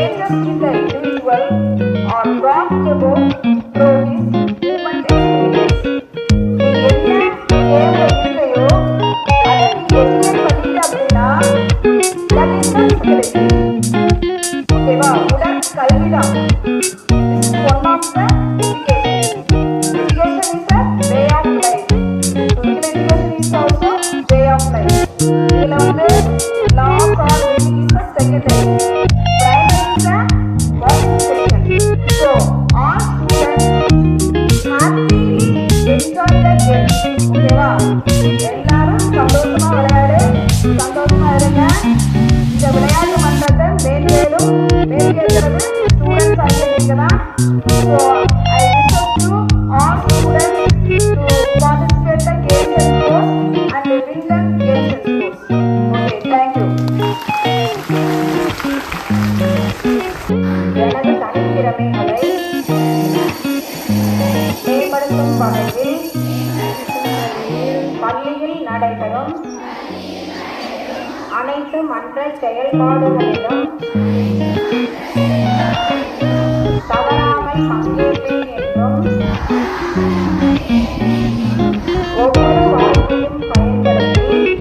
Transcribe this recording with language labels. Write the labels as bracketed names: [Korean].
[English] individual are brought about through his human experience. [Tamil] நீ என்ன தேவை இல்லையோ அதை நீ எக்ஸ்பிளைன் பண்ணிட்ட அப்படின்னா [English] that is not spirituality. [Tamil] ஓகேவா? உடற்கல்விதான். [English] This is one of the education. Education is a way of life. Physical education is also way of life. [Tamil] இதுல [English] laws or meaning is the secondary. Primary is the first section. So all students happily enjoy the game. [Tamil] ஓகேவா? எல்லாரும் சந்தோஷமா விளையாடு, சந்தோஷமா இருங்க. இந்த விளையாட்டு மன்றத்தை மேலும் மேற்கேற்றது ஸ்டூடெண்ட்ஸ் ஆகிய நீங்க தான். [English] So I request you all students to participate the games and sports and win the games and sports. Okay, thank you. [Tamil] எனது தனித்திறமைகளை மேம்படுத்தும் வகையில் பள்ளியில் நடைபெறும் அனைத்து மன்ற செயல்பாடுகளிலும் தவறாமல் பங்கேற்பேன் என்றும் ஒவ்வொரு வாய்ப்பையும் பயன்படுத்தி